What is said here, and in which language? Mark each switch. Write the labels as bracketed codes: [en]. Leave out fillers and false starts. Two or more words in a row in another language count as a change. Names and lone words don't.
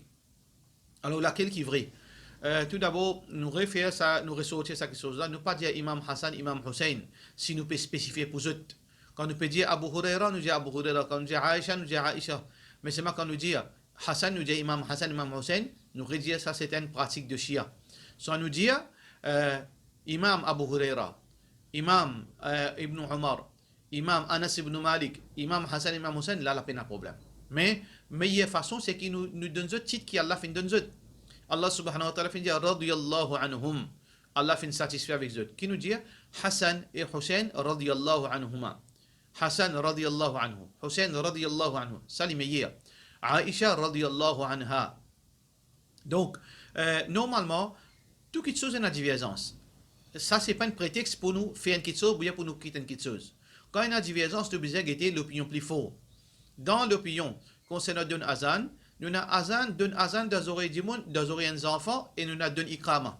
[fr] Alors laquelle qui est vrai? Tout d'abord, nous refaire ça, nous ressortir ça quelque chose là, nous pas dire Imam Hassan, Imam Hussein, si nous peut spécifier pour eux. Quand nous peut dire Abu Huraira, nous dit Abu Huraira. Quand nous dit Aïcha, nous dit Aïcha. Mais c'est quand nous dit Hassan, nous dit Imam Hassan, Imam Hussein, nous redire ça c'est une pratique de Shia. Soit nous dire Imam Abu Huraira, Imam Ibn Umar, Imam Anas ibn Malik, Imam Hassan, Imam Hussein, là la peine à problème. Mais meilleure façon c'est qu'il nous donne ce titre qui Allah fait donne ce. [ar] Allah سبحانه وتعالى [fr] fait dire [ar] رضي الله عنهم. [fr] Allah fait satisfait avec eux. Qui nous dit Hassan et Hussein [ar] رضي الله عنهما. Hassan رضي الله عنه. Hussein رضي الله عنه. [fr] Ça les meilleurs. Aïcha [ar] رضي الله عنها. [fr] Donc, normalement, toute quelque chose est une divergence. Ça, c'est pas un prétexte pour nous faire une quelque chose ou bien pour nous quitter une quelque chose. Quand il y a une divergence, nous besoin de l'opinion plus forte. Dans l'opinion concernant d'un azan, nous avons d'un azan des oreilles du monde, des oreilles des enfants, et nous avons d'un iqama.